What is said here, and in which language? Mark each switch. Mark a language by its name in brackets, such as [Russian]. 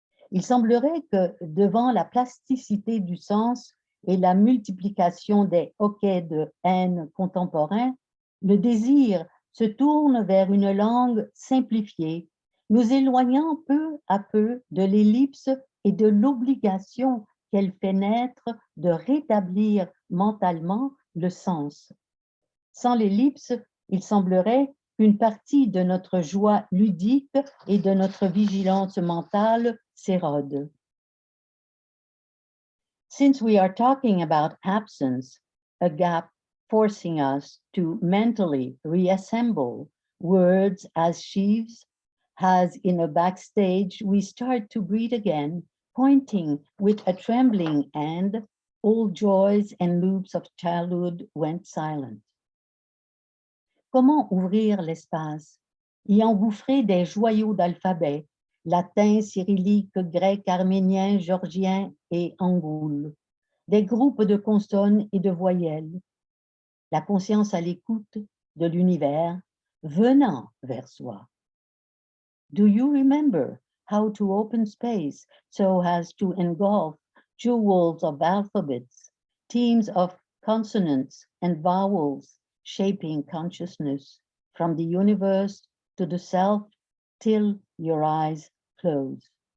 [French] Il semblerait que devant la plasticité du sens et la multiplication des hoquets de haine contemporains, le désir se tourne vers une langue simplifiée, nous éloignant peu à peu de l'ellipse et de l'obligation qu'elle fait naître de rétablir mentalement le sens. Sans l'ellipse, il semblerait qu'une partie de notre joie ludique et de notre vigilance mentale s'érode. [English] Since we are talking about absence, a gap forcing us to mentally reassemble words as sheaves, as in a backstage we start to breathe again, pointing with a trembling hand, old joys and loops of childhood went silent. [French] Comment ouvrir l'espace, y engouffrer des joyaux d'alphabet, latin, cyrillique, grec, arménien, géorgien et angoule, des groupes de consonnes et de voyelles, la conscience à l'écoute de l'univers venant vers soi. [English] Do you remember how to open space so as to engulf jewels of alphabets, teams of consonants and vowels shaping consciousness from the universe to the self till your eyes close?